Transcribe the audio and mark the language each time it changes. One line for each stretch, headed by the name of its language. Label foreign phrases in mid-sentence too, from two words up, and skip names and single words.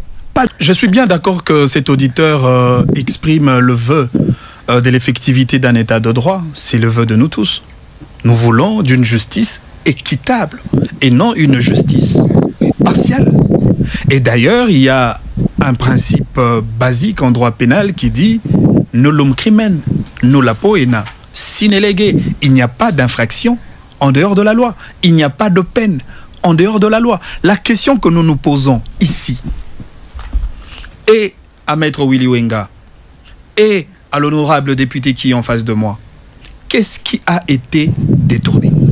French: Je suis bien d'accord que cet auditeur exprime le vœu de l'effectivité d'un état de droit. C'est le vœu de nous tous. Nous voulons d'une justice équitable et non une justice partielle. Et d'ailleurs, il y a un principe basique en droit pénal qui dit «
Latin: nullum crimen, nulla poena, sine lege ».
French: Il n'y a pas d'infraction en dehors de la loi. Il n'y a pas de peine en dehors de la loi. La question que nous nous posons ici, et à Maître Willy Wenga, et à l'honorable député qui est en face de moi, qu'est-ce qui a été détourné?